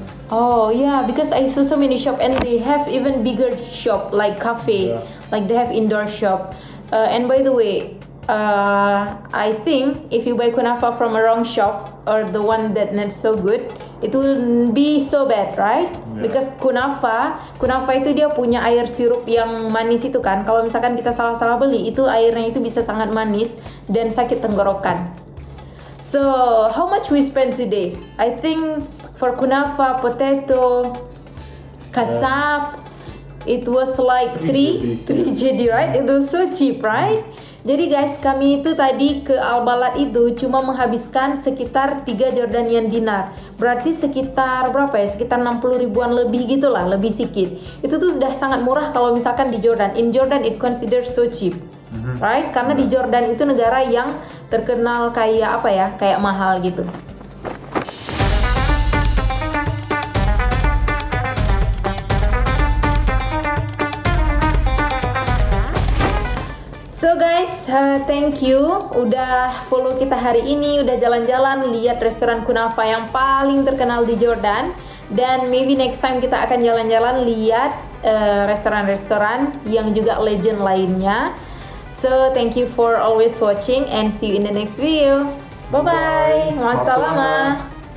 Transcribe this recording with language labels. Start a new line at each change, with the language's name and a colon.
English: Oh yeah, because I saw so many shops and they have even bigger shop like cafe, Yeah. like they have indoor shop. And by the way, I think if you buy kunafa from a wrong shop or the one that not so good, it will be so bad, right? Yeah. Because
Indonesian: kunafa itu dia punya air sirup yang manis itu kan. Kalau misalkan kita salah-salah beli, itu airnya itu bisa sangat manis dan sakit tenggorokan.
English: So how much we spend today? I think for kunafa, potato, kasab, it was like 3 JD, right? It was so cheap, right?
Indonesian: Jadi guys, kami itu tadi ke Al-Balad itu cuma menghabiskan sekitar 3 Jordanian dinar. Berarti sekitar berapa ya? Sekitar 60 ribuan lebih gitulah, lebih sedikit. Itu tuh sudah sangat murah kalau misalkan di Jordan.
English: In Jordan it considered so cheap. Right?
Indonesian: Karena di Jordan itu negara yang terkenal kayak apa ya? Kayak mahal gitu.
English: So guys, thank you
Indonesian: udah follow kita hari ini, udah jalan-jalan lihat restoran kunafa yang paling terkenal di Jordan. Dan
English: maybe next time
Indonesian: kita akan jalan-jalan lihat restoran-restoran yang juga legend lainnya.
English: So thank you for always watching and see you in the next video. Bye bye. Wassalam.